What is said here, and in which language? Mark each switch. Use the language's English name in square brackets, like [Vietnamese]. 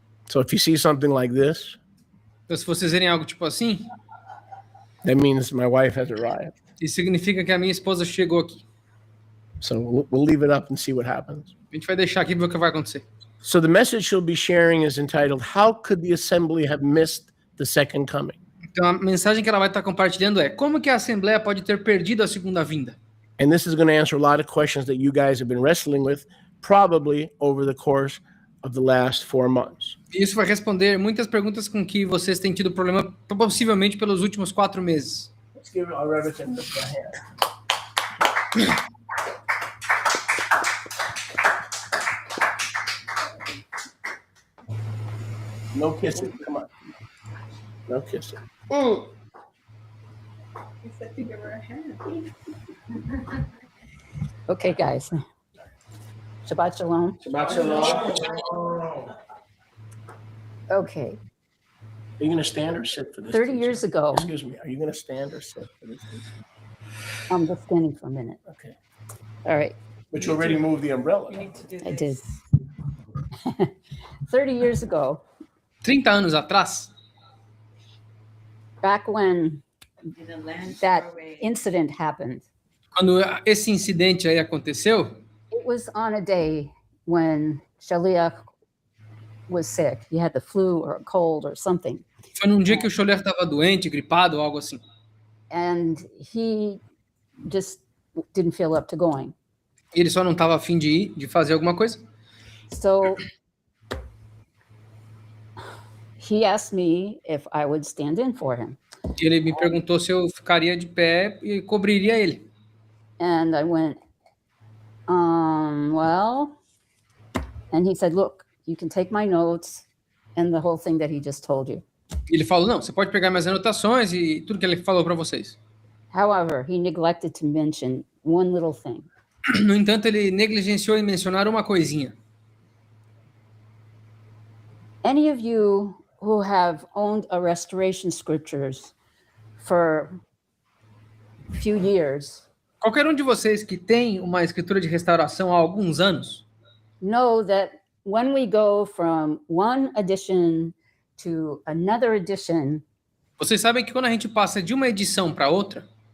[English] So if you see something like this, [Portuguese] Então se vocês verem algo tipo assim, [English] that means my wife has arrived. [Portuguese] isso significa que a minha esposa chegou aqui. [English] So we'll leave it up and see what happens. [Portuguese] A gente vai deixar aqui e ver o que vai acontecer. [English] So the message she'll be sharing is entitled, How Could the Assembly Have Missed the Second Coming? [Portuguese] Então a mensagem que ela vai estar compartilhando é: como que a Assembleia pode ter perdido a segunda vinda? [English] And this is going to answer a lot of questions that you guys have been wrestling with, probably over the course of the last 4 months. [Portuguese] Isso vai responder muitas perguntas com que vocês têm tido problema, possivelmente pelos últimos 4 meses. [English] Let's give our representative a hand. No kissing. Come on. No kissing. Okay, guys. Shabbat shalom. [Hebrew] Shabbat shalom. [English] Okay, Are you going to stand or sit for this? 30 teaching? years ago, Excuse me. Are you going to stand or sit for this? teaching? I'm just standing for a minute. Okay. All right, But you already moved the umbrella. I did. 30 years ago, [Portuguese] 30 anos atrás, [English] back when that incident happened, [Portuguese] quando esse incidente aí aconteceu, [English] it was on a day when Shaliach was sick. He had the flu or a cold or something. [Portuguese] foi num dia que o Scholler estava doente, gripado ou algo assim. [English] And he just didn't feel up to going. [Portuguese] E ele só não estava afim de ir, de fazer alguma coisa. [English] So he asked me if I would stand in for him. [Portuguese] E ele me perguntou se eu ficaria de pé e cobriria ele. [English] And I went, well, and he said, look, you can take my notes and the whole thing that he just told you. [Portuguese] E ele falou: não, você pode pegar minhas anotações e tudo que ele falou para vocês. [English] However, he neglected to mention one little thing. [Portuguese] No entanto, ele negligenciou em mencionar uma coisinha. [English] Any of you who have owned a restoration scriptures for a few years [Portuguese] Qualquer um de vocês que tem uma escritura de restauração há alguns anos, [English] know that when we go from one edition to another edition, [Portuguese] vocês sabem que quando a gente passa de uma edição para outra,